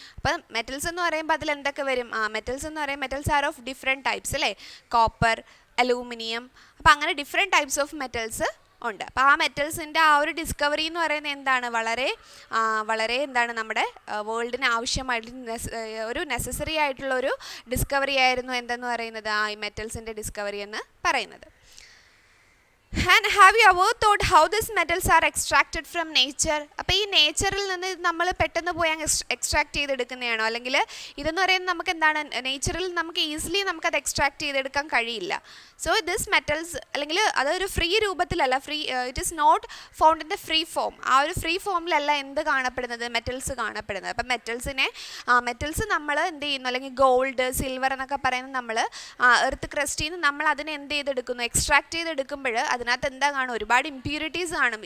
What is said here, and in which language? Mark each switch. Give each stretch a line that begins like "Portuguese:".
Malayalam: അപ്പം മെറ്റൽസ് എന്ന് പറയുമ്പോൾ അതിൽ എന്തൊക്കെ വരും?
English: metals are of different types
Malayalam: അല്ലേ, കോപ്പർ, അലൂമിനിയം, അപ്പം അങ്ങനെ ഡിഫറെൻറ്റ് ടൈപ്സ് ഓഫ് മെറ്റൽസ് ഉണ്ട്. അപ്പോൾ ആ മെറ്റൽസിൻ്റെ ആ ഒരു ഡിസ്കവറി എന്ന് പറയുന്നത് എന്താണ്, വളരെ എന്താണ് നമ്മുടെ വേൾഡിന് ആവശ്യമായിട്ട് ഒരു നെസസറി ആയിട്ടുള്ള ഒരു ഡിസ്കവറി ആയിരുന്നു എന്തെന്ന് പറയുന്നത് ഈ മെറ്റൽസിൻ്റെ ഡിസ്കവറി എന്ന് പറയുന്നത്.
English: And have you ever thought how these metals are extracted from nature?
Malayalam: അപ്പോൾ ഈ നേച്ചറിൽ നിന്ന് നമ്മൾ പെട്ടെന്ന് പോയി എക്സ്ട്രാക്ട് ചെയ്തെടുക്കുന്നതാണോ, അല്ലെങ്കിൽ ഇതെന്ന് പറയുന്നത് നമുക്ക് എന്താണ് നേച്ചറിൽ നമുക്ക് ഈസിലി നമുക്കത് എക്സ്ട്രാക്ട് ചെയ്തെടുക്കാൻ കഴിയില്ല.
English: so this metals
Malayalam: അല്ലെങ്കിൽ അതൊരു free രൂപത്തിലല്ല,
English: It is not found in the free form.
Malayalam: ആ ഒരു ഫ്രീ ഫോമിലല്ല എന്ത് കാണപ്പെടുന്നത്, മെറ്റൽസ് കാണപ്പെടുന്നത്. അപ്പം മെറ്റൽസ് നമ്മൾ എന്ത് ചെയ്യുന്നു, അല്ലെങ്കിൽ ഗോൾഡ്, സിൽവർ എന്നൊക്കെ പറയുന്നത് നമ്മൾ എർത്ത് ക്രസ്റ്റിൽ നിന്ന് നമ്മൾ അതിനെ എന്ത് ചെയ്തെടുക്കുന്നു, എക്സ്ട്രാക്ട് ചെയ്തെടുക്കുമ്പോൾ അതിനകത്ത് എന്താ കാണും, ഒരുപാട് ഇംപ്യൂരിറ്റീസ് കാണും.